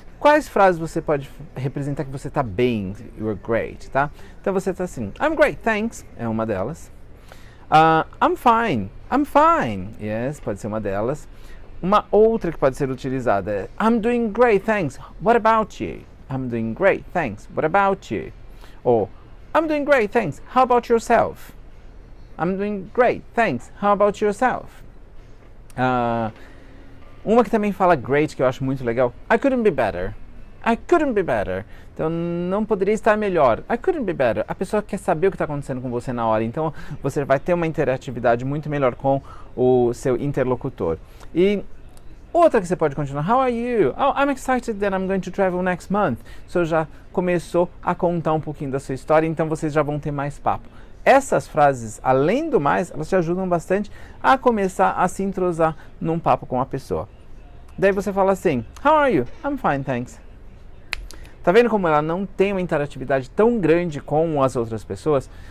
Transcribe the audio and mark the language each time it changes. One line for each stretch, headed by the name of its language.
Portuguese: Quais frases você pode representar que você está bem,
English: you're great,
Portuguese: tá? Então você está assim,
English: I'm great, thanks,
Portuguese: é uma delas.
English: I'm fine, yes,
Portuguese: pode ser uma delas. Uma outra que pode ser utilizada é
English: I'm doing great, thanks, what about you? I'm doing great, thanks, what about you? Ou I'm doing great, thanks, how about yourself? I'm doing great, thanks, how about yourself?
Portuguese: Uma que também fala great, que eu acho muito legal.
English: I couldn't be better.
Portuguese: I couldn't be better. Então, não poderia estar melhor.
English: I couldn't be better.
Portuguese: A pessoa quer saber o que está acontecendo com você na hora. Então, você vai ter uma interatividade muito melhor com o seu interlocutor. E outra que você pode continuar.
English: How are you? Oh, I'm excited that I'm going to travel next month.
Portuguese: Você já começou a contar um pouquinho da sua história, então vocês já vão ter mais papo. Essas frases, além do mais, elas te ajudam bastante a começar a se entrosar num papo com a pessoa. Daí você fala assim,
English: how are you? I'm fine, thanks.
Portuguese: Tá vendo como ela não tem uma interatividade tão grande com as outras pessoas?